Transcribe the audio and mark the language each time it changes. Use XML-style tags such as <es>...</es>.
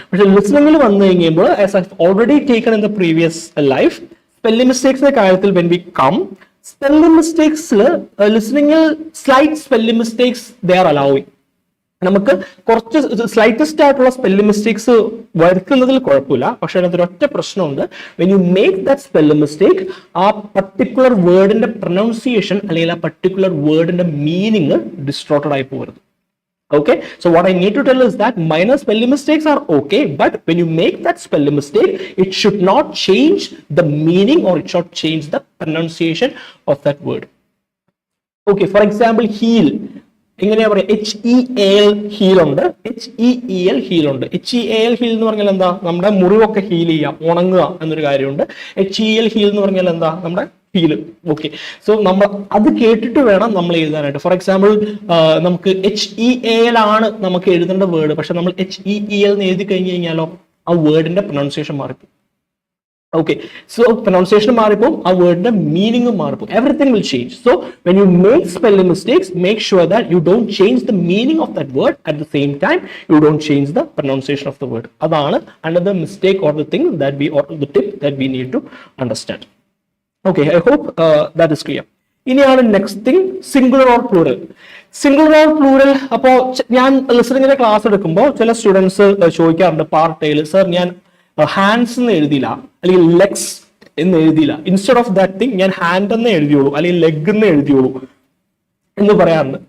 <ml>പക്ഷെ ലിസണിങ്ങിൽ വന്നു കഴിയുമ്പോൾ</ml> <en>as I already taken in the previous life,</en> <ml>spelling മിസ്റ്റേക്സിന്റെ കാര്യത്തിൽ</ml> <en>when we come,</en> <ml>spelling മിസ്റ്റേക്സിൽ ലിസണിങ്ങിൽ</ml> <en>Slight spelling mistakes they are allowing.</en> <ml>നമുക്ക് കുറച്ച് slightest ആയിട്ടുള്ള സ്പെല്ലിംഗ് മിസ്റ്റേക്സ് വരുത്തുന്നതിൽ കുഴപ്പമില്ല. പക്ഷെ അതിനകത്ത് ഒറ്റ പ്രശ്നമുണ്ട്.</ml> <en>when you make that spelling mistake,</en> <ml>ആ പർട്ടിക്കുലർ വേർഡിന്റെ പ്രൊനൗൺസിയേഷൻ അല്ലെങ്കിൽ ആ പർട്ടിക്കുലർ വേർഡിന്റെ മീനിങ് ഡിസ്ട്രോട്ടഡ് ആയി പോകരുത്.</ml> <en>Okay, so what I need to tell is that minor spelling mistakes are okay, but when you make that spelling mistake, it should not change the meaning or it should change the pronunciation of that word. Okay, for example, heel.</en> <ml>എങ്ങനെയാ പറയാ, HEAL heal ഉണ്ട്, HEEL heal ഉണ്ട്. HEAL heal എന്ന് പറഞ്ഞാൽ എന്താ, നമ്മുടെ മുറിവൊക്കെ heal ചെയ്യാം, ഉണങ്ങുക എന്നൊരു കാര്യമുണ്ട്. HEL ഹീൽ എന്ന് പറഞ്ഞാൽ എന്താ, നമ്മുടെ ഹീൽ. ഓക്കെ, സോ നമ്മൾ അത് കേട്ടിട്ട് വേണം നമ്മൾ എഴുതാനായിട്ട്. ഫോർ എക്സാമ്പിൾ, നമുക്ക് HEAL ആണ് നമുക്ക് എഴുതേണ്ട വേർഡ്, പക്ഷെ നമ്മൾ HEEL എന്ന് എഴുതി കഴിഞ്ഞ് കഴിഞ്ഞാലോ ആ വേർഡിന്റെ പ്രൊനൗൺസിയേഷൻ മാറിപ്പോകും. Okay, so pronunciation മാറിപ്പോകും, ആ വേർഡിന്റെ മീനിങ് മാറിപ്പോകും.</ml> <en>Everything will change. So when you make spelling mistakes, make sure that you don't change the meaning of that word. At the same time, you don't change the pronunciation of the word. അതാണ് another mistake or the thing that we, or the tip that we need to understand. Okay, I hope that is clear.</en> <ml>ഇനിയാണ് next thing, singular or plural. Singular or plural, അപ്പോൾ ഞാൻ ലിസണിങ്ങിന്റെ class എടുക്കുമ്പോൾ ചില students ചോദിക്കാറുണ്ട് part എയിൽ, sir ഞാൻ hands എന്ന് എഴുതിയില്ല അല്ലെങ്കിൽ ലെഗ്സ് എന്ന് എഴുതിയില്ല,</ml> <en>instead of that thing</en> <ml>ഞാൻ ഹാൻഡ് എന്ന് എഴുതിയോളൂ അല്ലെങ്കിൽ ലെഗ് എന്ന് എഴുതിയോളൂ എന്ന് പറയാറുണ്ട്.</ml>